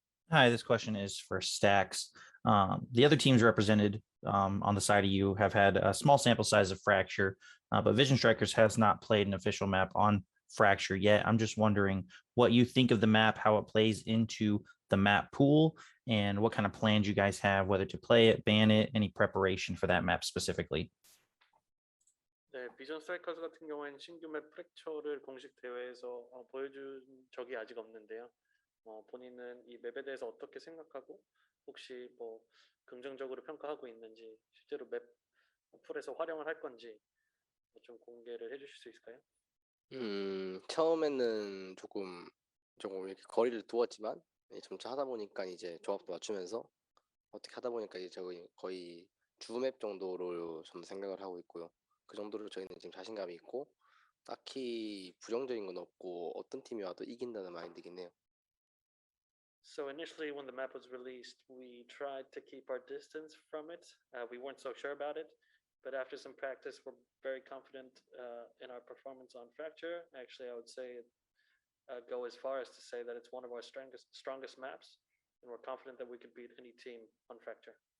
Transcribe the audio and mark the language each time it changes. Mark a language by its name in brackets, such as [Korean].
[English] Hi, this question is for Stax. The other teams represented on the side of you have had a small sample size of Fracture, but Vision Strikers has not played an official map on Fracture yet. I'm just wondering what you think of the map, how it plays into the map pool, and what kind of plans you guys have, whether to play it, ban it, any preparation for that map specifically. [Korean] 네, 비전 스트라이커즈 같은 경우에는 신규 맵 프랙처를 공식 대회에서 보여준 적이 아직 없는데요. 본인은 이 맵에 대해서 어떻게 생각하고 혹시 뭐 긍정적으로 평가하고 있는지, 실제로 맵 풀에서 활용을 할 건지 좀 공개를 해주실 수 있을까요? 처음에는 조금 이렇게 거리를 두었지만 점차 하다 보니까 이제 조합도 맞추면서 어떻게 하다 보니까 이제 저희 거의 주맵 정도로 좀 생각을 하고 있고요. 그 정도로 저희는 지금 자신감이 있고 딱히 부정적인 건 없고 어떤 팀이 와도 이긴다는 마인드긴 해요. [English] So initially, when the map was released, we tried to keep our distance from it. We weren't so sure about it, but after some practice, we're very confident in our performance on Fracture. Actually, I would say go as far as to say that it's one of our strongest maps, and we're confident that we could beat any team on Fracture.